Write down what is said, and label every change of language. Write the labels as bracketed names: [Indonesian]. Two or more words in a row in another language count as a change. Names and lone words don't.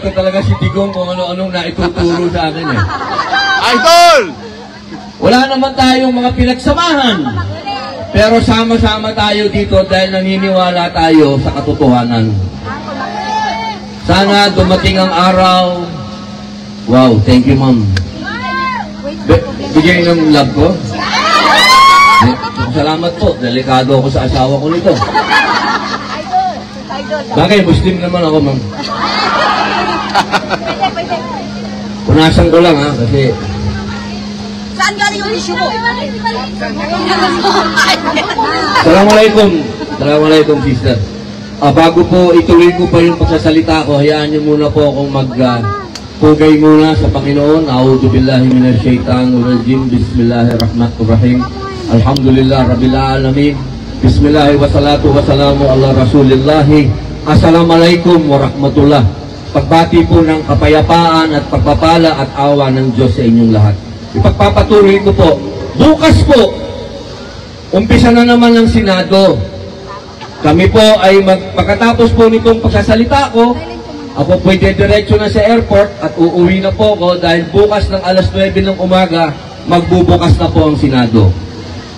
[Filipino] Ito talaga si Digong kung ano-anong naituturo sa akin eh. Idol! Wala naman tayong mga pinagsamahan. Pero sama-sama tayo dito dahil naniniwala tayo sa katotohanan. Sana dumating ang araw. [English] Wow, thank you ma'am. [Filipino] Bigyan ng love ko. Salamat po. Delikado ako sa asawa ko nito. Bagay, Muslim naman ako ma'am. Punasan ko lang ha, kasi Saan galing yung issue mo? [Arabic] Assalamualaikum. Assalamualaikum, sister. [Filipino] Bago po ituloy ko pa yung pagsasalita ko, hayaan niyo muna po akong pugay muna sa Panginoon. [Arabic] أعوذ بالله من الشيطان الرجيم. بسم الله الرحمن الرحيم. الحمد لله رب العالمين. بسم الله والصلاة والسلام على رسول الله. السلام عليكم ورحمة الله. [Filipino] Pagbati po ng kapayapaan at pagpapala at awa ng Diyos sa inyong lahat. Ipagpapatuloy ko po. Bukas po, umpisa na naman ng Senado. Kami po ay pagkatapos po nitong pagsasalita ko, ako po ay diretso na sa airport at uuwi na po ako dahil bukas ng alas 9 ng umaga, magbubukas na po ang Senado.